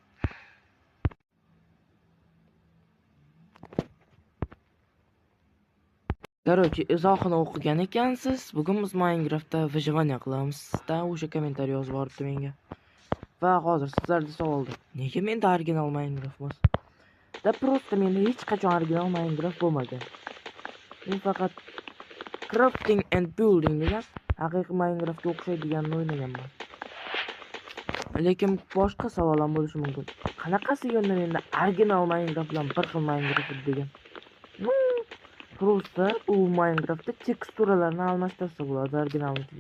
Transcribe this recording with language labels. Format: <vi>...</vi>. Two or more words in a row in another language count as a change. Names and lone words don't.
<uz>Короче, izohini o'qigan ekansiz. Bugun biz Minecraftda выживание qilamiz. Da o'sha kommentariy yozib yuboribdi menga. Va hozir sizlarda savoldir. Nega menda original Minecraft emas?</uz> <ru>Да просто</ru> <uz>menda hech qachon original Minecraft bo'lmagan. Men faqat</uz> <en>crafting and building</en> <uz>degan haqiqiy Minecraftga o'xshaydiganini o'ynaganman. Lekin boshqa savol ham bo'lishi mumkin. Qanaqasiga endi menda original Minecraft bilan bir xil Minecraft degan?</uz> <ru>Ну, просто</ru> <uz>u Minecraftda teksturalarni almashtirsa bo'ladi originalnikiga.</uz>